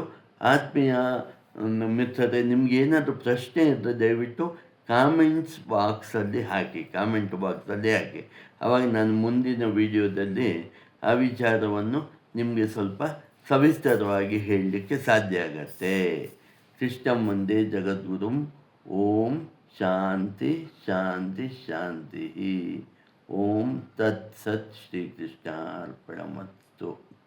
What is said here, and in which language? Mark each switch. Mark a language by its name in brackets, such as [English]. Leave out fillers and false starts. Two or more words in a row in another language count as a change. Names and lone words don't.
[Kannada] ಆತ್ಮೀಯ ಮಿತ್ರರೇ, ನಿಮಗೇನಾದರೂ ಪ್ರಶ್ನೆ ಇದ್ದರೆ ದಯವಿಟ್ಟು ಕಾಮೆಂಟ್ ಬಾಕ್ಸಲ್ಲಿ ಹಾಕಿ. ಆವಾಗ ನಾನು ಮುಂದಿನ ವಿಡಿಯೋದಲ್ಲಿ ಆ ವಿಚಾರವನ್ನು ನಿಮಗೆ ಸ್ವಲ್ಪ ಸವಿಸ್ತರವಾಗಿ ಹೇಳಲಿಕ್ಕೆ ಸಾಧ್ಯ ಆಗತ್ತೆ. [Sanskrit] ಕೃಷ್ಣಂ ವಂದೇ ಜಗದ್ಗುರುಂ. ಓಂ ಶಾಂತಿ ಶಾಂತಿ ಶಾಂತಿ. ಓಂ ತತ್ಸತ್. ಶ್ರೀಕೃಷ್ಣಾರ್ಪಣಮಸ್ತು.